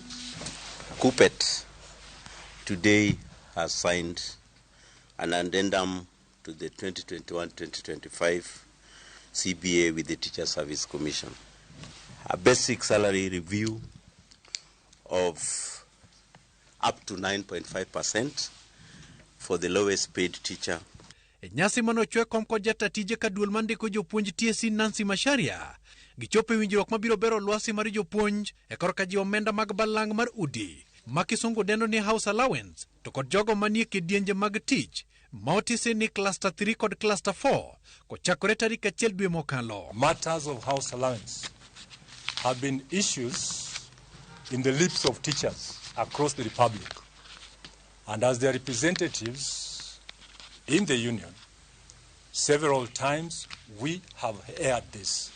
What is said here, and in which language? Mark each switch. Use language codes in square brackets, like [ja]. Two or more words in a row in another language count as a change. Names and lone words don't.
[en] Kupet today has signed an addendum to the 2021-2025 CBA with the Teacher Service Commission. A basic salary review of up to 9.5% for the lowest paid teacher. [luo] Nyasi manochwe komko jata tije ka duol mandiko jopuonj TSC Nancy Macharia gichope winjruok mabiro bero lwasi mar jopuonj e korka ji omenda mag balang' mar udi makisungu dendo ni [en] house allowance [luo] to kod jogo manie kidienje mag tich maotise ni cluster 3 kod cluster 4 kochakore tarik 1 dwe mokalo. [en] Matters of house allowance have been issues in the lips of teachers across the Republic, and as their representatives in the union, several times we have aired this.